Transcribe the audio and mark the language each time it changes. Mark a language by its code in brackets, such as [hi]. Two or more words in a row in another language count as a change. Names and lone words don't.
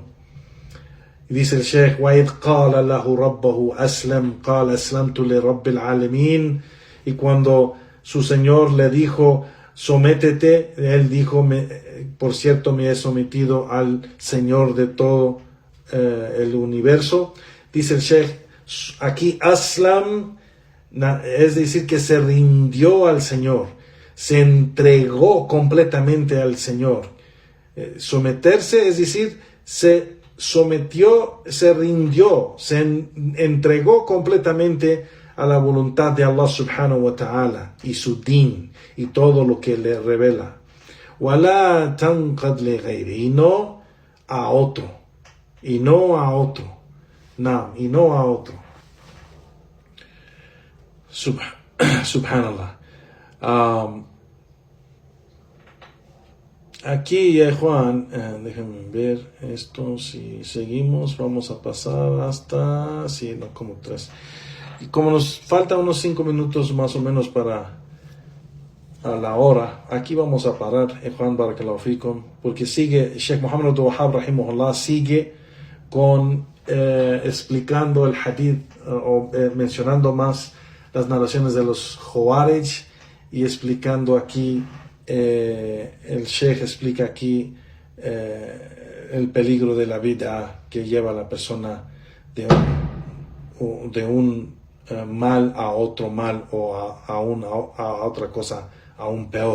[es] Y dice el Sheikh, [ar] وَإِذْ قَالَ لَهُ رَبَّهُ أَسْلَمْ قَالَ أَسْلَمْتُ لِرَبِّ الْعَالَمِينَ. [es] Y cuando su Señor le dijo, sométete, él dijo, por cierto me he sometido al Señor de todo el universo. Dice el Sheikh, aquí aslam, es decir, que se rindió al Señor, se entregó completamente al Señor. Someterse, es decir, se sometió, se rindió, se entregó completamente a la voluntad de Allah [ar] سبحانه وتعالى [es] y su din y todo lo que le revela. [ar] وَلَا تَنْقَدْ لِغَيْرِ, [es] y no a otro, y no a otro. No, y no a otro. Subhanallah. Aquí, Juan, déjenme ver esto. Si seguimos, vamos a pasar hasta, sí, no, como 3. Y como nos falta unos 5 minutos más o menos para a la hora, aquí vamos a parar, Juan, [ar] بارك الله فيكم, [es] porque sigue, Sheikh Muhammad Abdul Wahhab, rahimahullah, sigue con explicando el hadith o mencionando más las narraciones de los Khawarij y explicando aquí, el Sheikh explica aquí el peligro de la vida que lleva a la persona de un mal a otro mal o a otra cosa aún peor.